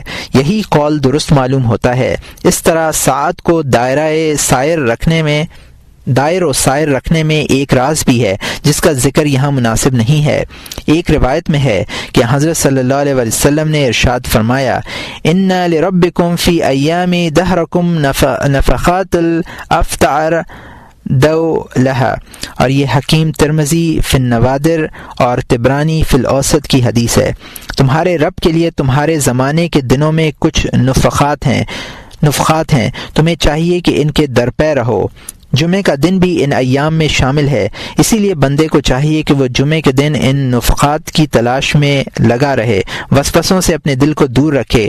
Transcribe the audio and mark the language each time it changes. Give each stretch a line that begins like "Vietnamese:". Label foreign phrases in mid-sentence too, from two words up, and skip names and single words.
Urdu: یہی قول درست معلوم ہوتا ہے۔ اس طرح ساعت کو دائر و سائر رکھنے میں ایک راز بھی ہے جس کا ذکر یہاں مناسب نہیں ہے۔ ایک روایت میں ہے کہ حضرت
Arabic: صلی اللہ علیہ وسلم
Urdu: نے ارشاد فرمایا،
Arabic: ان لربکم فی ایام دہرکم نفخات الافتعر دو لہا،
Urdu: اور یہ حکیم ترمذی فی النوادر اور طبرانی فی الاوسط کی حدیث ہے۔ تمہارے رب کے لیے تمہارے زمانے کے دنوں میں کچھ نفخات ہیں، تمہیں چاہیے کہ ان کے درپے رہو۔ جمعے کا دن بھی ان ایام میں شامل ہے، اسی لیے بندے کو چاہیے کہ وہ جمعے کے دن ان نفخات کی تلاش میں لگا رہے، وسوسوں سے اپنے دل کو دور رکھے۔